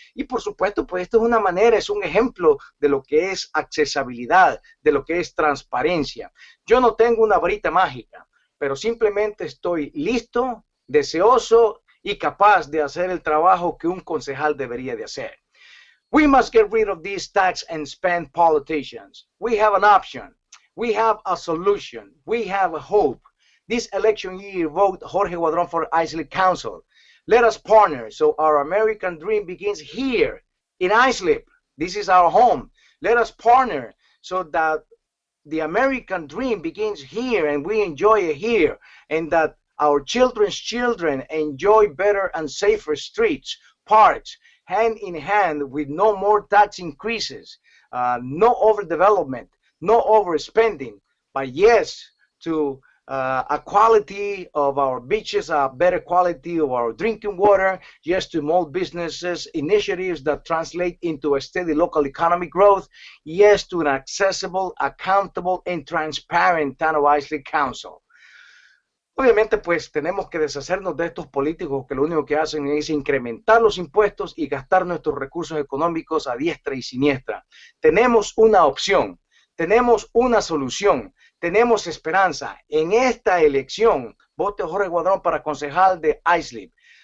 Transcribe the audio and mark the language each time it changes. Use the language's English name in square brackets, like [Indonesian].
[Spanish] Y por supuesto, pues esto es una manera, es un ejemplo de lo que es accesibilidad, de lo que es transparencia. Yo no tengo una varita mágica, pero simplemente estoy listo, deseoso y capaz de hacer el trabajo que un concejal debería de hacer. [English] We must get rid of these tax and spend politicians. We have an option. We have a solution. We have a hope. This election year, vote Jorge Guadron for Islip Council. Let us partner so our American dream begins here in Islip. This is our home. Let us partner so that the American dream begins here and we enjoy it here, and that our children's children enjoy better and safer streets, parks, hand in hand with no more tax increases, no overdevelopment, no overspending, but yes to a quality of our beaches, a better quality of our drinking water, yes to small businesses, initiatives that translate into a steady local economic growth, yes to an accessible, accountable, and transparent town of Islip Council. [Spanish] Obviamente, pues tenemos que deshacernos de estos políticos que lo único que hacen es incrementar los impuestos y gastar nuestros recursos económicos a diestra y siniestra. Tenemos una opción, tenemos una solución, tenemos esperanza. En esta elección, vote Jorge Guadron para concejal de Islip.